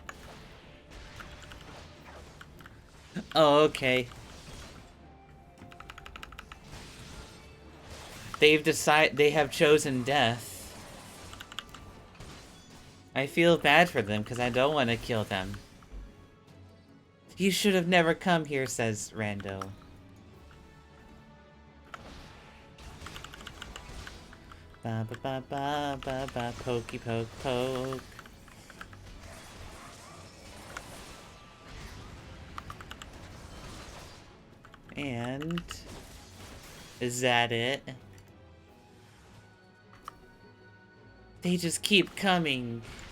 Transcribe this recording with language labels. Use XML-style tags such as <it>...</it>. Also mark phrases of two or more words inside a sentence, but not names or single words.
<en>Oh, okay. They have chosen death. I feel bad for them, because I don't want to kill them. You should have never come here, says Rando. Ba ba ba ba ba ba, pokey poke poke. And... is that it? They just keep coming.</en>